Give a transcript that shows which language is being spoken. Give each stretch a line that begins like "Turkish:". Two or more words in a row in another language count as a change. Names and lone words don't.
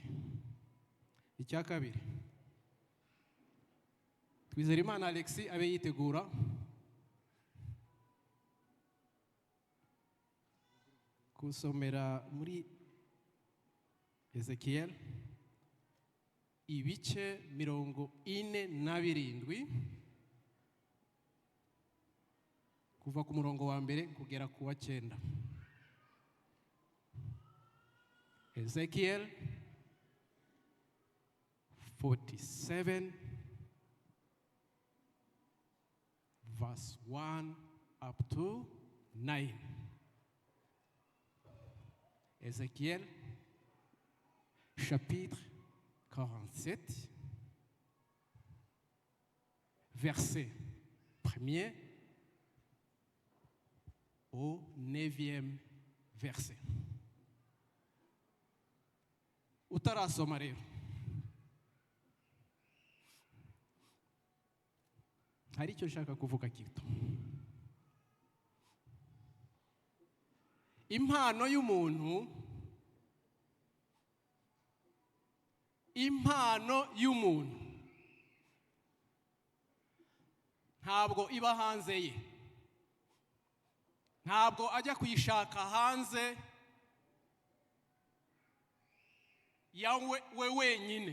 Kinyarwanda: Icya kabiri, Twizerimana Alexis abe yitegura kusomera muri Ezekiel ibice 47 kuva ku murongo wa mbere kugera ku wa 9.
English: Ezekiel 47 verse 1 up to 9.
French: Ezekiel chapitre 47 verset 1er au 9e verset.
Kinyarwanda: Utarasoma rero, hari icyo nshaka kuvuga gito. Impano y'umuntu ntabwo iba hanze ye, ntabwo ajya kuyishaka hanze yawe wenyine.